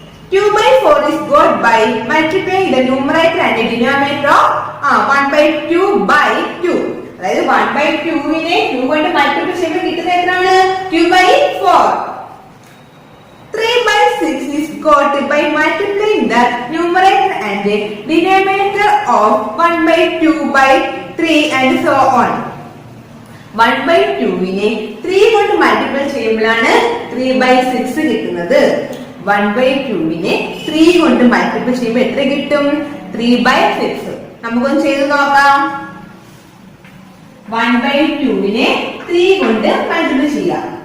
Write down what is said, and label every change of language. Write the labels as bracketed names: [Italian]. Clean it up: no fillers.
[English] 2/4 is got by multiplying the numerator and the denominator of 1/2/2. [Malayalam] അതായത് 1/2നെ 2 കൊണ്ട് multiple ചെയ്യുമ്പോൾ കിട്ടുന്നത് എത്രയാണ്? 2/4. [English] 3/6 is got by multiplying the numerator and the denominator of 1/2/3 and so on. [Malayalam] 1/2നെ 3 കൊണ്ട് multiple ചെയ്യുമ്പോഴാണ് 3/6 കിട്ടുന്നത്. 1/2നെ 3 കൊണ്ട് മൾട്ടിപ്പിൾ ചെയ്യുമ്പോൾ എത്ര കിട്ടും? 3/6. നമുക്കൊന്ന് ചെയ്ത് നോക്കാം. 1/2നെ 3 കൊണ്ട് മൾട്ടിപ്പിൾ ചെയ്യാം.